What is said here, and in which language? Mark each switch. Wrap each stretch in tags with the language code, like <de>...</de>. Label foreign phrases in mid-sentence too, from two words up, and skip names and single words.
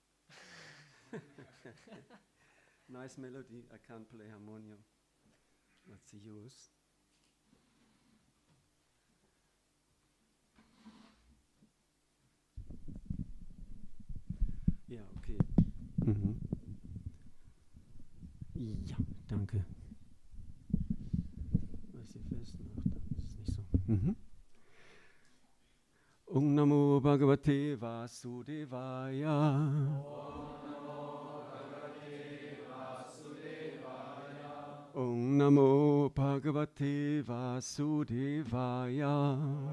<en>Nice melody, I can't play harmonium. What's the use?</en> <de>Ja, okay. Ja, danke. Was ihr festmacht, das ist nicht so.</de> <sa>Om Namo Bhagavate Vasudevaya. Om Namo Bhagavate Vasudevaya.</sa>